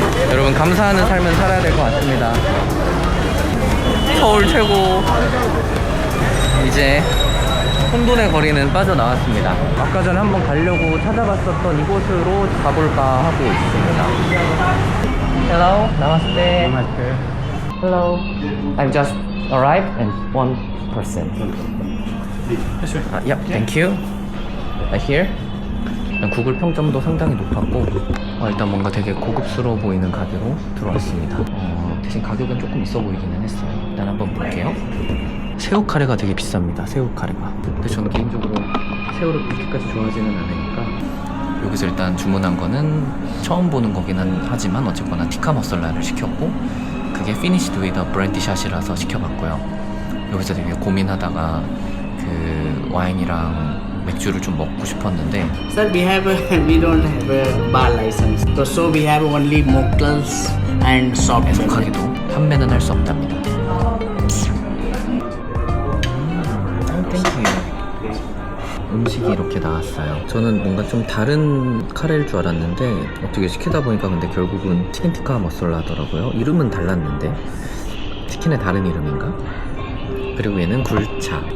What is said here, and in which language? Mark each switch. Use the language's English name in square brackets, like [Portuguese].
[Korean] 여러분, 감사하는 삶은 살아야 될 것 같습니다. 서울 최고. 이제 혼돈의 거리는 빠져나왔습니다. 아까 전에 한번 가려고 찾아봤었던 이곳으로 가볼까 하고 있습니다. [English] Hello, Namaste. Namaste. Hello, I've just arrived and one person. Yep, thank you. Right here. [Korean] 일단 구글 평점도 상당히 높았고, 일단 뭔가 되게 고급스러워 보이는 가게로 들어왔습니다. 대신 가격은 조금 있어 보이기는 했어요. 일단 한번 볼게요. 새우 카레가 되게 비쌉니다. 새우 카레가. 근데 저는 개인적으로 새우를 그렇게까지 좋아하지는 않으니까 여기서 일단 주문한 거는 처음 보는 거기는 하지만 어쨌거나 티카 머살라를 시켰고, 그게 [English] finished with a brandy shot [Korean] 이라서 시켜봤고요. 여기서 되게 고민하다가 그 와인이랑 맥주를 좀 먹고 싶었는데, [English] Sir, we don't have a bar license. So we have only mocktails and soft drink. [Korean] 애석하게도 판매는 할 수 없답니다. 땡큐. 음식이 이렇게 나왔어요. 저는 뭔가 좀 다른 카레일 줄 알았는데 어떻게 시키다 보니까 근데 결국은 치킨 티카 머살라더라고요. 이름은 달랐는데 치킨의 다른 이름인가? 그리고 얘는 굴차.